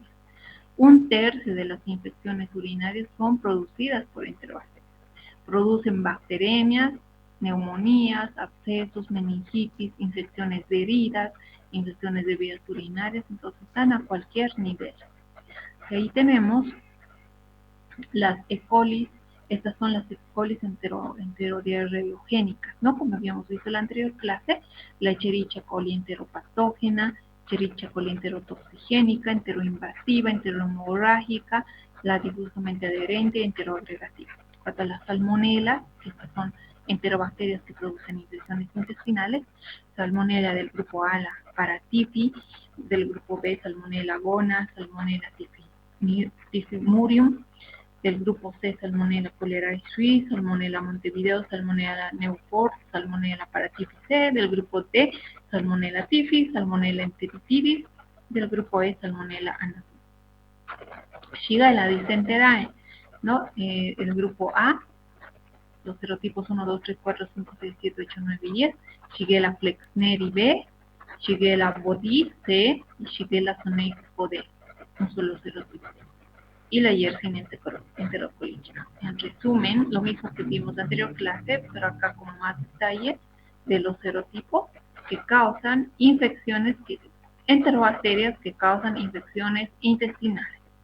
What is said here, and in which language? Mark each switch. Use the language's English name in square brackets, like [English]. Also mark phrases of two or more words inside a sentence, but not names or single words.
[Spanish] 1/3 de las infecciones urinarias son producidas por enterobacterias. Producen bacteremias, neumonías, abscesos, meningitis, infecciones de heridas, infecciones de vías urinarias, entonces están a cualquier nivel. Y ahí tenemos las E. coli, estas son las E. coli enterodiarreogénicas, ¿no? Como habíamos visto en la anterior clase, la Escherichia coli enteropatógena, Escherichia coli enterotoxigénica, enteroinvasiva, enterohemorrágica, la difusamente adherente, enteroagregativa. Cuanto a las salmonelas, estas son enterobacterias que producen infecciones intestinales, salmonella del grupo A, la Paratifi, del grupo B, salmonella gona, salmonella typhimurium, del grupo C, Salmonella cholerae suis, Salmonella Montevideo, Salmonella Newport, Salmonella Paratifi C, del grupo D, Salmonella typhi, Salmonella enteritidis, del grupo E, Salmonella anaphylaxis. Shigella disenterae, ¿no? El grupo A, los serotipos 1, 2, 3, 4, 5, 6, 7, 8, 9 y 10, Shigella flexneri B, Shigella bodi C y Shigella soneico D, no son los serotipos. Y la Yersinia enterocolítica. En resumen, lo mismo que vimos en la anterior clase, pero acá con más detalle de los serotipos que causan infecciones, enterobacterias que causan infecciones intestinales.